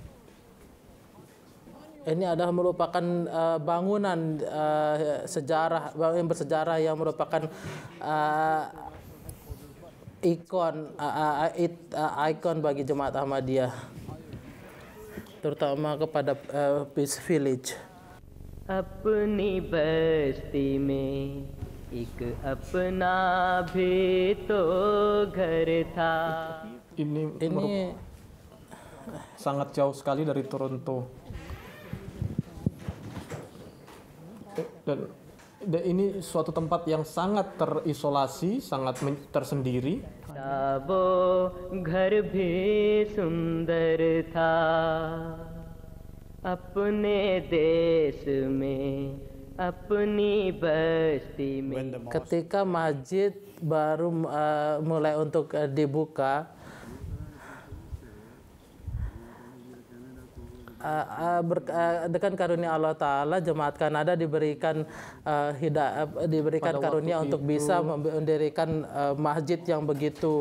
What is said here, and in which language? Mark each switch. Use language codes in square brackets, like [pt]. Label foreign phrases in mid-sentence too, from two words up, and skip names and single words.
[id] Ini adalah merupakan bangunan sejarah yang bersejarah yang merupakan ikon bagi jemaat Ahmadiyah, terutama kepada Peace Village. [hi] अपनी बस्ती में एक अपना भी तो घर था. [id] Ini sangat jauh sekali dari Toronto. Dan ini suatu tempat yang sangat terisolasi, sangat tersendiri. [hi] वो घर भी सुंदर था अपने देश में अपनी बस्ती में. [id] Ketika masjid baru mulai untuk dibuka, dengan karunia Allah Ta'ala, jemaat Kanada diberikan karunia untuk bisa mendirikan masjid yang begitu